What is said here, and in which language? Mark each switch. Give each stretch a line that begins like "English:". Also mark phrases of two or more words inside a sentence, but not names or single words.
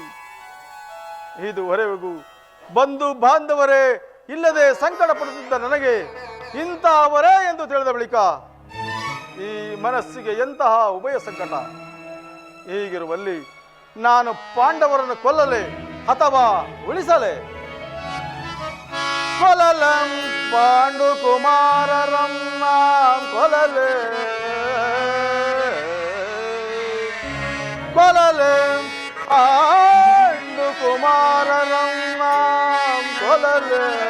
Kannada: ಇದುವರೆಗೂ ಬಂಧು ಬಾಂಧವರೇ ಇಲ್ಲದೆ ಸಂಕಟ ಪಡುತ್ತಿದ್ದ ನನಗೆ ಇಂತಹವರೇ ಎಂದು ತಿಳಿದ ಬಳಿಕ ಈ ಮನಸ್ಸಿಗೆ ಎಂತಹ ಉಭಯ ಸಂಕಟ. ಹೀಗಿರುವಲ್ಲಿ ನಾನು ಪಾಂಡವರನ್ನು ಕೊಲ್ಲಲೆ ಅಥವಾ ಉಳಿಸಲೆ? ಕೊಲಲಂ ಪಾಂಡು ಕುಮಾರರಂ ನಾಂ ಕೊಲಲೆ, ಕೊಲಲೆ ಪಾಂಡು ಕುಮಾರರಂ ನಾಂ ಕೊಲಲೆ.